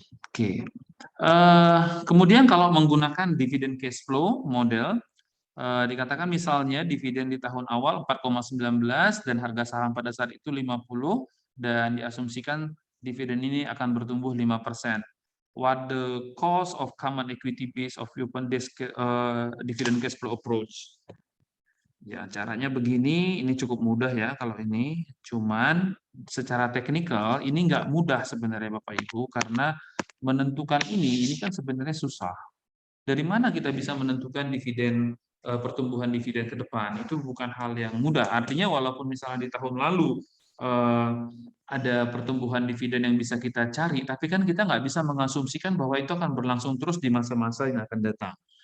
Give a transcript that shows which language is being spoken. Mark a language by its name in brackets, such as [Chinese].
[Indonesian] Oke. Kemudian kalau menggunakan dividen cash flow model, dikatakan misalnya dividen di tahun awal 4,19 dan harga saham pada saat itu 50 dan diasumsikan dividen ini akan bertumbuh 5%. [English] What the cost of common equity base of open dividend cash flow approach? [Indonesian] Ya, caranya begini, ini cukup mudah ya kalau ini. Cuman secara teknikal ini nggak mudah sebenarnya Bapak Ibu, karena menentukan ini kan sebenarnya susah. Dari mana kita bisa menentukan dividen, pertumbuhan dividen ke depan? Itu bukan hal yang mudah. Artinya walaupun misalnya di tahun lalu ada pertumbuhan dividen yang bisa kita cari, tapi kan kita nggak bisa mengasumsikan bahwa itu akan berlangsung terus di masa-masa yang akan datang.